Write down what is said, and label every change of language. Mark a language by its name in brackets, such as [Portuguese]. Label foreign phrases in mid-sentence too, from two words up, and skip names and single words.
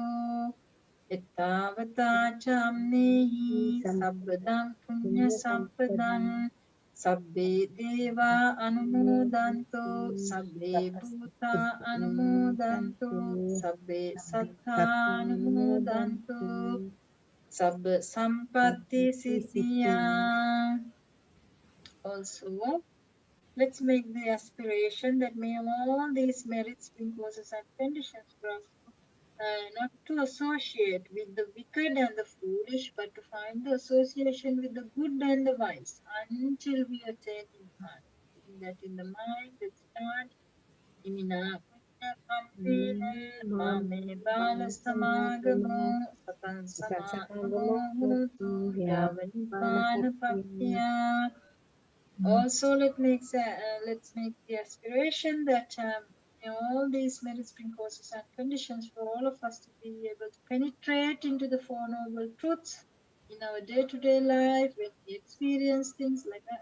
[Pali] Ettavata Chamnehi Sabbadam Punya Sampadan Sabbe Deva Anumodanto Sabbe Bhuta Anumodanto Sabbe Sattha Anumodanto Sabba Sampatti Siddhiya. [English] Also, let's make the aspiration that may all these merits bring causes and conditions for us not to associate with the wicked and the foolish, but to find the association with the good and the wise until we attain Nibbana. Keeping that in the mind, let's start. [Pali] Imina punya kampina mame bala samagamo satan samagamo hotu yava Nibbana papya. [English] Also, let's make the aspiration that all these merits bring causes and conditions for all of us to be able to penetrate into the Four Noble Truths in our day-to-day life when we experience things like that.